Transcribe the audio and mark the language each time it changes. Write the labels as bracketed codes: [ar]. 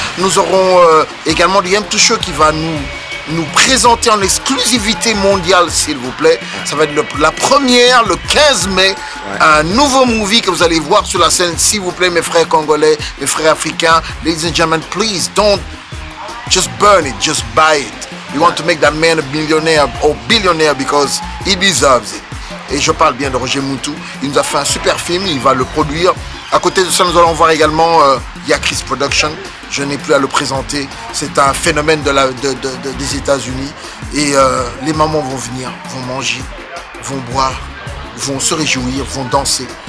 [fr] Nous aurons également du M2 Show qui va nous présenter en exclusivité mondiale, s'il vous plaît. Ça va être la première, le 15 mai, un nouveau movie que vous allez voir sur la scène, s'il vous plaît, mes frères congolais, mes frères africains. [en] Ladies and gentlemen, please don't just burn it, just buy it. We want to make that man a millionaire or billionaire because he deserves it. [fr] Et je parle bien de Roger Moutou. Il nous a fait un super film, il va le produire. À côté de ça, nous allons voir également Yakris Production. Je n'ai plus à le présenter. C'est un phénomène des États-Unis. Et les mamans vont venir, vont manger, vont boire, vont se réjouir, vont danser.